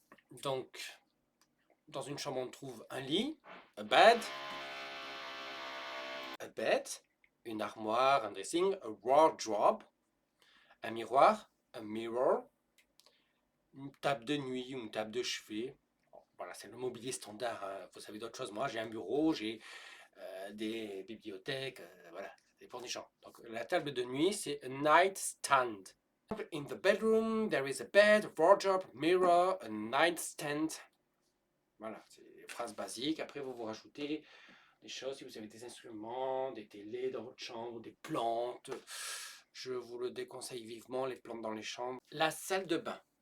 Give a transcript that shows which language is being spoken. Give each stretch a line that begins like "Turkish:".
French: Donc, dans une chambre, on trouve un lit,
English: a bed,
French: une armoire, un dressing,
English: a wardrobe,
French: un miroir,
English: a mirror,
French: une table de nuit ou une table de chevet. Voilà, c'est le mobilier standard. Hein. Vous savez d'autres choses. Moi, j'ai un bureau, j'ai des bibliothèques, voilà, ça dépend des gens. Donc, la table de nuit, c'est
English: a nightstand. In the bedroom, there is a bed, a wardrobe, a mirror, a nightstand.
French: Voilà, c'est des phrases basiques. Après, vous rajoutez des choses, si vous avez des instruments, des télés dans votre chambre, des plantes. Je vous le déconseille vivement, les plantes dans les chambres. La salle de bain.